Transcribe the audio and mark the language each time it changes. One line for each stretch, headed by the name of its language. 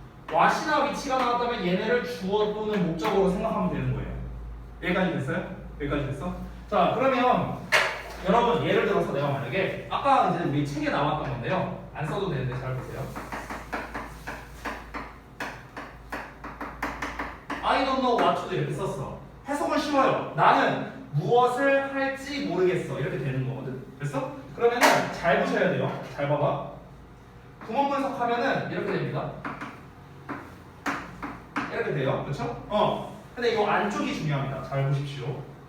Korean: what이나 위치가 나왔다면 얘네를 주어 또는 목적어로 생각하면 되는 거예요. 여기까지 됐어요? 여기까지 됐어? 자, 그러면 여러분 예를 들어서 내가 만약에 아까 이제 우리 책에 나왔던 건데요. 안 써도 되는데 잘 보세요.
English: I don't know what to do
Korean: 이렇게 썼어. 해석은 쉬워요. 나는 무엇을 할지 모르겠어. 이렇게 되는 거거든. 됐어? 그러면은 잘 보셔야 돼요. 잘 봐봐. 구문 분석하면은 이렇게 됩니다. 이렇게 돼요. 그렇죠? 근데 이 안쪽이 중요합니다. 잘 보십시오.